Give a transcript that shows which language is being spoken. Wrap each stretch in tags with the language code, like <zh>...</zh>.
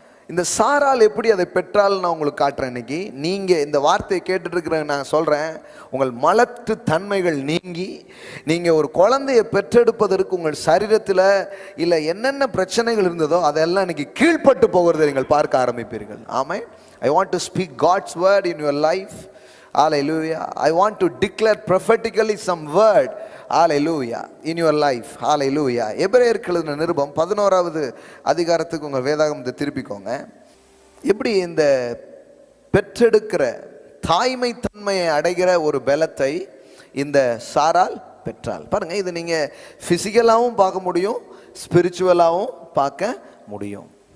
<ta>இந்த சாரால் எப்படி அதை பெற்றால் நான் உங்களுக்கு காட்டுறேன். இன்னைக்கு நீங்கள் இந்த வார்த்தையை கேட்டுட்டு இருக்கிற நான் சொல்கிறேன், உங்கள் மலட்டு தன்மைகள் நீங்கி நீங்கள் ஒரு குழந்தையை பெற்றெடுப்பதற்கு உங்கள் சரீரத்தில் இல்லை என்னென்ன பிரச்சனைகள் இருந்ததோ அதெல்லாம் இன்னைக்கு கீழ்ப்பட்டு போகிறதை நீங்கள் பார்க்க ஆரம்பிப்பீர்கள். ஆமென்.</ta> <en>I want to speak God's word in your life. Hallelujah. I want to declare prophetically some word. Hallelujah. In your life. Hallelujah.</en> <ta>எபிரேயருக்கு எழுதின நிருபம் 11வது அதிகாரத்துக்கு உங்கள் வேதாகமத்தை திருப்பிக்கோங்க. எப்படி இந்த பெற்றெடுக்கிற தாய்மை தன்மையை அடைகிற ஒரு பலத்தை இந்த சாரால் பெற்றால் பாருங்க. இது நீங்க பிசிக்கலாவும் பார்க்க முடியும், ஸ்பிரிச்சுவலாவும் பார்க்க முடியும்.</ta>